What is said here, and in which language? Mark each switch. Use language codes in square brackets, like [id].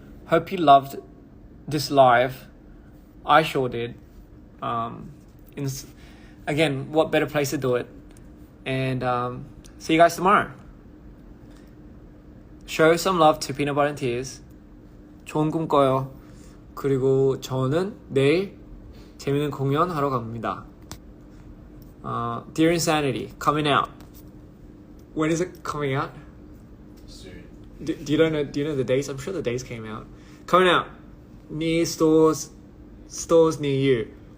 [en] Hope you loved this live. I sure did. Again, what better place to do it? And see you guys tomorrow. Show some love to Peanut Butter and Tears. [ko] 좋은 꿈 꿔요. 그리고 저는 내일 재밌는 공연 하러 갑니다. [en] Dear Insanity coming out. When is it coming out? Soon. Do you know the dates? I'm sure the dates came out. Coming out near stores near you.